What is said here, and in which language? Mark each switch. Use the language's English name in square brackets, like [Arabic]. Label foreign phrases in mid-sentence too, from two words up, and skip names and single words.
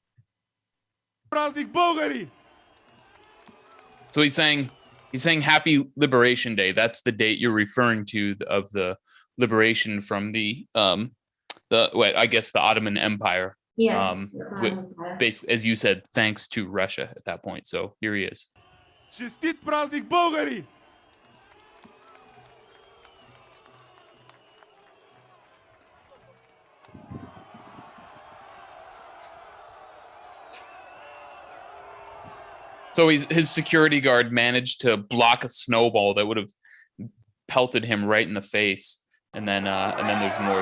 [English] So he's saying Happy Liberation Day. That's the date you're referring to of the liberation from the Ottoman Empire. Yes. Basically, as you said, thanks to Russia at that point. So here he is. [Bulgarian] Честит празник, българи! [English] So his security guard managed to block a snowball that would have pelted him right in the face, and then there's more.